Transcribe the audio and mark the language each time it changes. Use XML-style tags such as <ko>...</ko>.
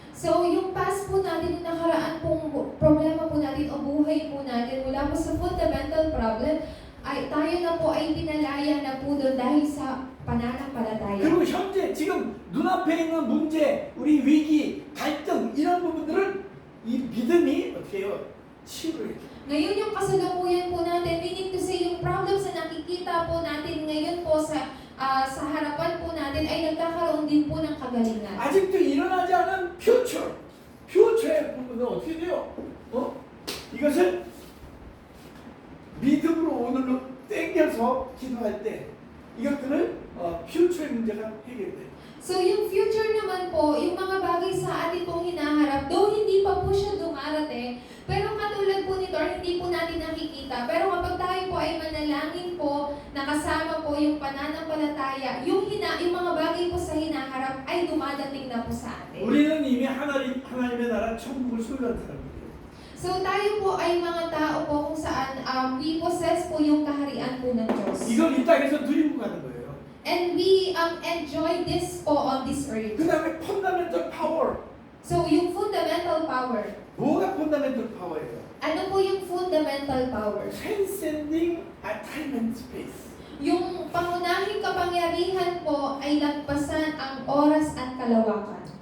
<tl>So, yung past po natin, yung nakaraan pong problema po natin o buhay po natin mula po sa fundamental problem, ay tayo na po ay pinalaya na po doon dahil sa pananampalataya.</tl> <ko>그리고 현재 지금 눈앞에 있는 문제, 우리 위기, 갈등 이런 부분들은 이 믿음이 어떻게 해요? 치유를 해줘요.</ko> <tl>Ngayon yung kasalukuyan po natin, meaning to say yung problems na nakikita po natin ngayon po sa harapan po natin ay nagkakaroon din po ng kagalingan.</tl> <ko>아직도 일어나지 않은 퓨처의 부분은 어떻게 돼요? 이것을 믿음으로 오늘로 땡겨서 기도할 때 이것들은 퓨처의 문제가 해결돼요.</ko> <tl>So yung future naman po, yung mga bagay sa atin pong hinaharap, though hindi pa po siya dumarating, pero katulad po nito, hindi po natin nakikita. Pero kapag tayo po ay manalangin po, nakasama po yung pananampalataya, yung mga bagay po sa hinaharap ay dumadating na po sa atin.</tl> <ko>우리는 이미 하나님의 나라 천국을 소유한 사람이에요.</ko> <tl>So tayo po ay mga tao po kung saan</tl> <en>we possess</en> <tl>po yung kaharian po ng Diyos.</tl> <ko>이걸 이 땅에서 누리고 가는 거예요.</ko> <en>And we enjoy this po on this earth.</en> <ko>그 다음에 펀다멘털 파워.</ko> <en>So yung fundamental power.</en> <ko>뭐가 펀다멘털 파워예요?</ko> <tl>Ano po yung fundamental power?</tl> <en>Transcending time and space.</en> <tl>Yung pangunahing kapangyarihan po ay lagpasan ang oras at kalawakan.</tl>